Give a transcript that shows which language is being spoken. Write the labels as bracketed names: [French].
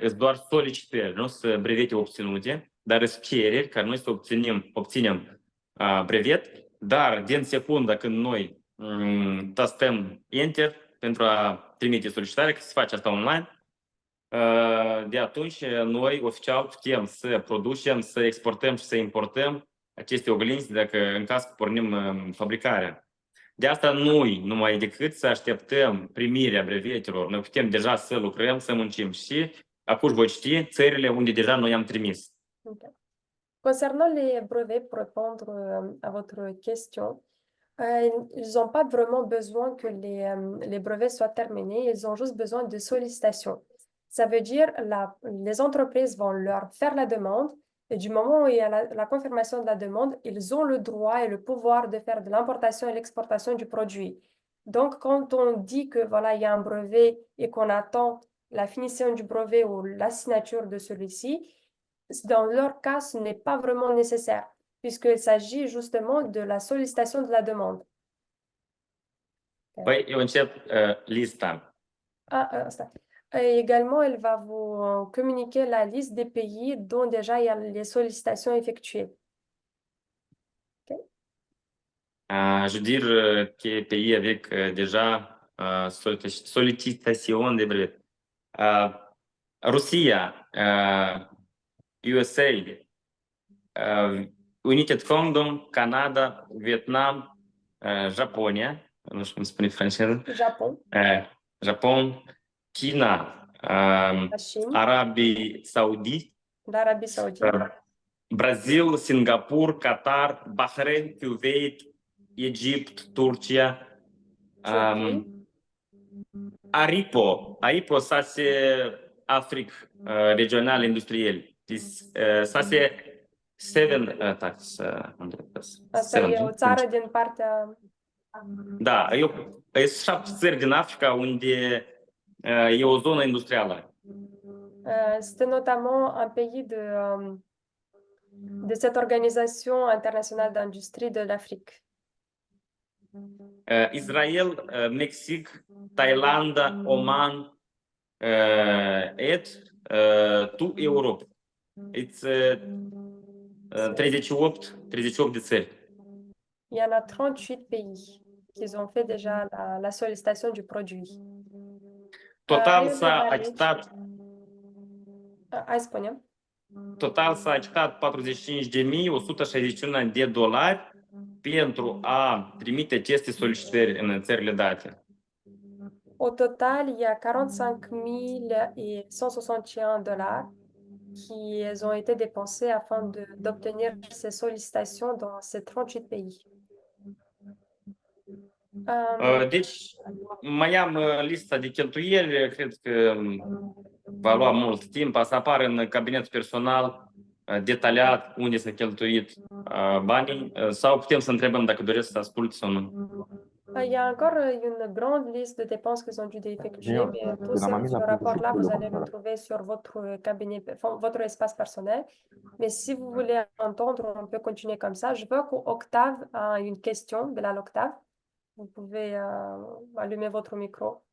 [Romanian] Sunt doar solicitări, nu sunt brevete obținute, dar sunt cereri care noi să obținem brevet, dar din secunda când noi tastăm Enter pentru a trimite solicitarea, că se face asta online, de atunci noi oficial putem să producem, să exportăm și să importăm aceste oglinzi dacă în caz că pornim fabricarea. De asta noi numai decât să așteptăm primirea brevetelor, noi putem deja să lucrăm, să muncim și acum voi citi țările unde deja noi am trimis. [English] Okay. [French] Concernant les brevets, pour répondre à votre question, ils n'ont pas vraiment besoin que les brevets soient terminés, ils ont juste besoin de sollicitation. Ça veut dire les entreprises vont leur faire la demande et du moment où il y a la confirmation de la demande, ils ont le droit et le pouvoir de faire de l'importation et l'exportation du produit. Donc, quand on dit que voilà, il y a un brevet et qu'on attend la finition du brevet ou la signature de celui-ci, dans leur cas, ce n'est pas vraiment nécessaire puisqu'il s'agit justement de la sollicitation de la demande. [Romanian] Păi, eu încep lista. Asta. [French] Et également, elle va vous communiquer la liste des pays dont déjà il y a les sollicitations effectuées. Je veux dire que pays avec déjà sollicitation de brevet. [Romanian] Russia, USA, United Kingdom, Canada, Vietnam, Japonia, nu știu cum se spune în franceză, [French] Japon, Japon, China, la Chine, [Romanian] Arabii Saoudite, [French] l'Arabie Saoudite, [Romanian] Brazil, Singapour, Qatar, Bahrain, Kuwait, Egipt, Turcia. [French] Turquie. ARIPO, ça c'est Afrique régionale industrielle. Ça c'est seven tax. [Romanian] Asta e o țară din partea... Da, e 7 țări din Africa unde e o zonă industrială. [French] C'était notamment un pays de cette organisation internationale d'industrie de l'Afrique. [Romanian] Israel, Mexic, Thailanda, Oman, et tu Europe. It's 38 de țări. [French] Il y en a 38 pays qui ont fait déjà la sollicitation du produit. [Romanian] Total Ai o s-a întrebare aici? achitat Hai, spune. Total s-a achitat $45.161 pentru a trimite aceste solicitări în țările date. [French] Au total, il y a 45 161 dollars qui ont été dépensés afin d'obtenir ces sollicitations dans ces 38 pays. [Romanian] Deci, mai am lista de cheltuieli, cred că va lua mult timp, să apară în cabinet personal detaliat unde s-a cheltuit banii, sau putem să întrebăm dacă doresc să asculte sau nu. [French] Il y a encore une grande liste de dépenses qu'ils ont dû effectuer, mais tout ce rapport-là, vous allez le trouver sur votre cabinet, votre espace personnel. Mais si vous voulez entendre, on peut continuer comme ça. Je vois qu'Octave a une question de la l'Octave. Vous pouvez allumer votre micro.